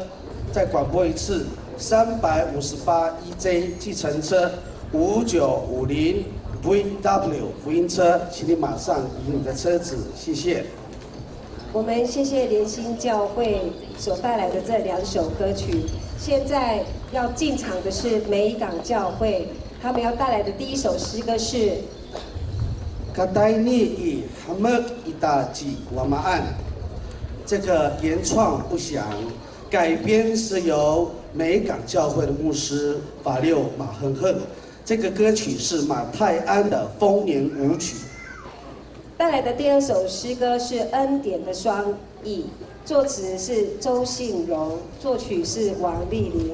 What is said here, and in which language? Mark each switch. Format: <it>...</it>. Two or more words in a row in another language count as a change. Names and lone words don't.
<zh>再广播一次：358EJ 计程车，5950VW 福音车，请你马上移你的车子，谢谢。我们谢谢联心教会所带来的这2首歌曲。现在要进场的是美港教会，他们要带来的第1首诗歌是</zh> <ami>Katanya i hamak itaji wamaan。</ami> <zh>这个原创不详，改编是由美港教会的牧师法六马亨亨。这个歌曲是马泰安的丰年舞曲。带来的第2首诗歌是恩典的双翼，作词是周信荣，作曲是王丽玲。</zh>